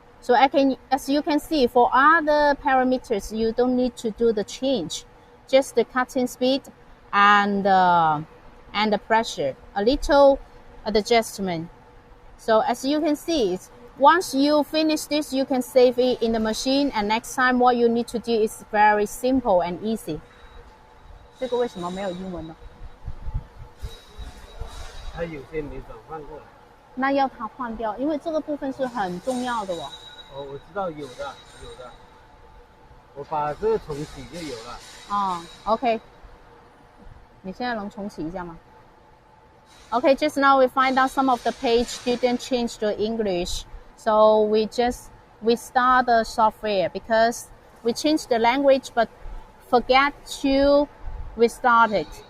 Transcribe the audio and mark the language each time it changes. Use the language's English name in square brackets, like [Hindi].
[English] So as you can see, for other parameters, you don't need to do the change, just the cutting speed and the pressure, a little adjustment. So as you can see, once you finish this, you can save it in the machine, and next time what you need to do is very simple and easy. [Chinese] 这个为什么没有英文呢？它有些没转换过来。那要它换掉，因为这个部分是很重要的哦。哦，我知道有的，我把这个重启就有了。哦 ，OK， 你现在能重启一下吗？ [English] Okay, just now we find out some of the page didn't change to English. So we start the software because we changed the language but forget to restart it.